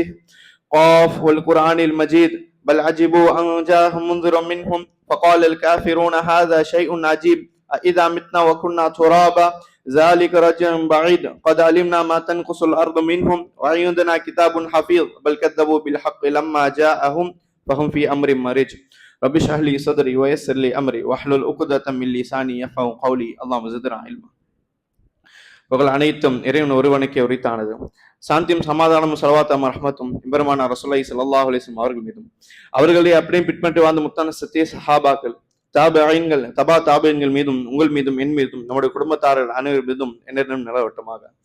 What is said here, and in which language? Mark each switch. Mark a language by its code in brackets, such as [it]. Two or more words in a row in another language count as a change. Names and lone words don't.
[ar] قاف والقرآن المجيد بل عجبوا أن جاءهم منذر منهم فقال الكافرون هذا شيء عجيب أإذا متنا وكنا ترابا ذلك رجع بعيد قد علمنا ما تنقص الأرض منهم وعندنا كتاب حفيظ بل كذبوا بالحق لما جاءهم فهم في أمر مريج رب اشرح لي صدري ويسر لي أمري واحلل عقدة من لساني يفقهوا قولي اللهم زدنا علما. [ta] புகழ் அனைத்தும் இறைவன் ஒருவனுக்கே உரித்தானது. சாந்தியும் சமாதானமும் ஸலவாத்தும் ரஹ்மத்தும் இப்ராஹிம் ரசூலுல்லாஹி [ar] صلى الله عليه وسلم [ta] அவர்கள் மீதும் அவர்களே அப்படியே பின்பற்றி வாழ்ந்த முத்தான சத்திய சஹாபாக்கள் தாபிஈன்கள் தபா தாபிஈன்கள் மீதும் உங்கள் மீதும் என் மீதும் நம்முடைய குடும்பத்தாரர்கள் அனைவர் மீதும் என்னிடம் நிலவட்டமாக.